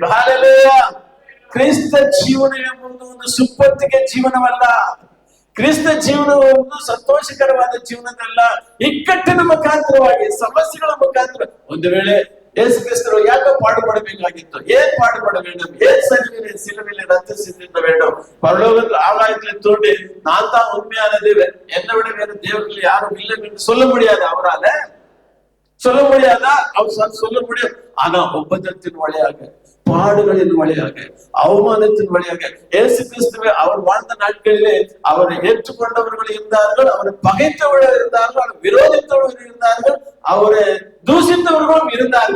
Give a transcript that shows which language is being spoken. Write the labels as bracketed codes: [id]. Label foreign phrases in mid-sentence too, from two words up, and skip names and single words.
[kn] ಹಲ್ಲೆಲೂಯಾ. ಕ್ರಿಸ್ತ ಜೀವನ ಎಂಬುದು ಒಂದು ಸುಪ್ಪತ್ತಿಗೆ ಜೀವನವಲ್ಲ. ಕ್ರಿಸ್ತ ಜೀವನ ಒಂದು ಸಂತೋಷಕರವಾದ ಜೀವನದಲ್ಲ. ಇಕ್ಕಟ್ಟಿನ ಮುಖಾಂತರವಾಗಿ, ಸಮಸ್ಯೆಗಳ ಮುಖಾಂತರ, ಒಂದು ವೇಳೆ ಯೇಸು ಕ್ರಿಸ್ತರು ಯಾಕೆ பாடுபடಬೇಕಾಗಿತ್ತು, [ta] ஏன் பாடுபட வேண்டும், ஏன் சிலுவையில் ரத்த சிந்திக்க வேண்டும், பரலோகத்தில் ஆகாயத்தில் தோண்டி நான் தான் உண்மையான தேவன், என்னை விட வேறு தேவர்கள் யாரும் இல்லை என்று சொல்ல முடியாது. அவரால சொல்ல முடியாதா? அவர் சொல்ல முடியும். ஆனா உபதத்தின் வழியாக, பாடுகளின் வழியாக, அவமானத்தின் வழியாக இயேசு கிறிஸ்துவை அவர் வாழ்ந்த நாட்களிலே அவரை ஏற்றுக்கொண்டவர்கள் இருந்தார்கள், அவரை பகைத்தவர்கள் இருந்தார்கள், அவரை விரோதித்தவர்கள் இருந்தார்கள், அவரை தூஷித்தவர்களும் இருந்தார்கள்.